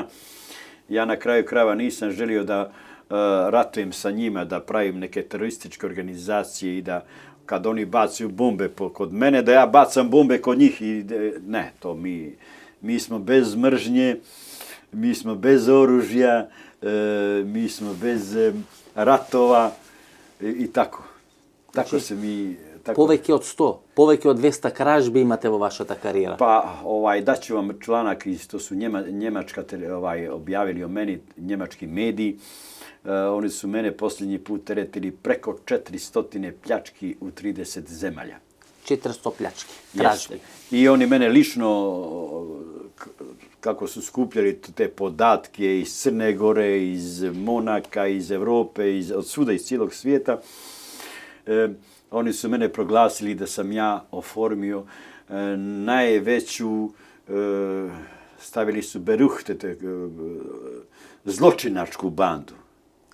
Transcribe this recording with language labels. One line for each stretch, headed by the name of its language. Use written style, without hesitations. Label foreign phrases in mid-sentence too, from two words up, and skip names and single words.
Serbian: Ja na kraju krajeva nisam želio da ratujem sa njima, da pravim neke terorističke organizacije i da kad oni bacaju bombe kod mene, da ja bacam bombe kod njih. Ne, to mi smo bez mržnje, mi smo bez oružja, mi smo bez ratova i tako. Tako se mi...
Macedonian: Повеќе од 100, повеќе од 200 кражби имате во вашата кариера.
Serbian: Pa, daću vam članak, to su Njemačka objavili o meni, njemački mediji. Oni su mene posljednji put teretili preko 400 pljački u 30 zemalja. 400 pljački, kражби. I oni mene lično, kako su skupljali te podatke iz Crne Gore, iz Monaka, iz Evrope, od svuda, iz cijelog svijeta, oni su mene proglasili da sam ja oformio najveću, stavili su Beruchte, zločinačku bandu.